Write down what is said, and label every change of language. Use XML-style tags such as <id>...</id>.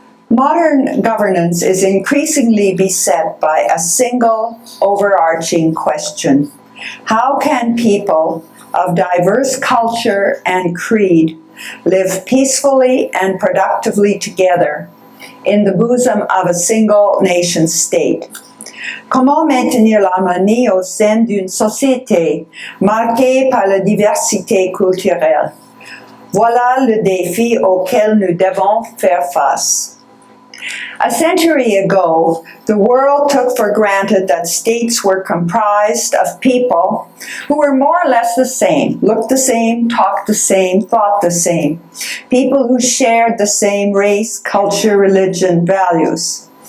<en>Modern governance is increasingly beset by a single overarching question. How can people of diverse culture and creed live peacefully and productively together in the bosom of a single nation state?</en> <fr>Comment maintenir l'harmonie au sein d'une société marquée par la diversité culturelle? Voilà le défi auquel nous devons faire face.</fr> <en>A century ago, the world took for granted that states were comprised of people who were more or less the same, looked the same, talked the same, thought the same, people who shared the same race, culture, religion, values.</en>